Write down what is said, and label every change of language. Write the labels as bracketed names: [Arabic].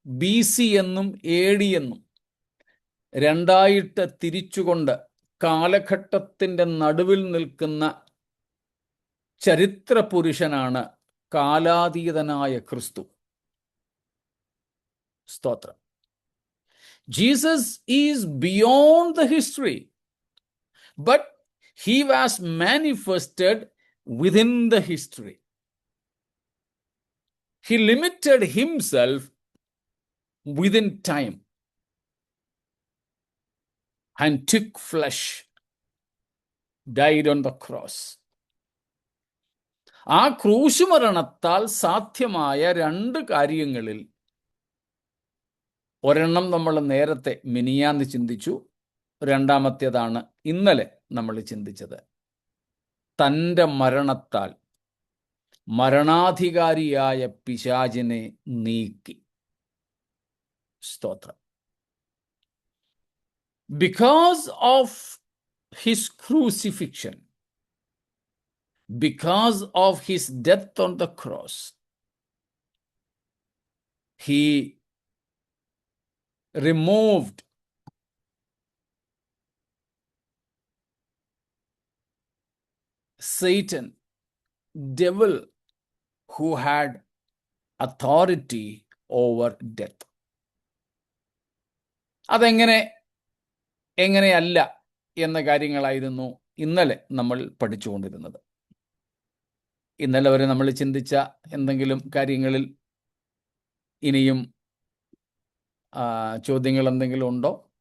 [Malayalam] BC എന്നും AD എന്നും രണ്ടായിട്ട് തിരിച്ചുകൊണ്ട് കാലഘട്ടത്തിൻ്റെ നടുവിൽ നിൽക്കുന്ന ചരിത്ര പുരുഷനാണ് കാലാതീതനായ ക്രിസ്തു. സ്തോത്രം. [English] Jesus is beyond the history, but he was manifested within the history. He limited himself within time and took flesh, died on the cross. [Malayalam] ആ ക്രൂശുമരണത്താൽ സാധ്യമായ രണ്ട് കാര്യങ്ങളിൽ ഒരെണ്ണം നമ്മൾ നേരത്തെ മിനിയാന്ന് ചിന്തിച്ചു, രണ്ടാമത്തേതാണ് ഇന്നലെ നമ്മൾ ചിന്തിച്ചത്. തൻ്റെ മരണത്താൽ മരണാധികാരിയായ പിശാചിനെ നീക്കി. സ്തോത്രം. [English] Because of his crucifixion, because of his death on the cross, he removed Satan, devil, who had authority over death. [Malayalam] എങ്ങനെയല്ല എന്ന കാര്യങ്ങളായിരുന്നു ഇന്നലെ നമ്മൾ പഠിച്ചുകൊണ്ടിരുന്നത്. ഇന്നലെ വരെ നമ്മൾ ചിന്തിച്ച എന്തെങ്കിലും കാര്യങ്ങളിൽ ഇനിയും ചോദ്യങ്ങൾ എന്തെങ്കിലും ഉണ്ടോ?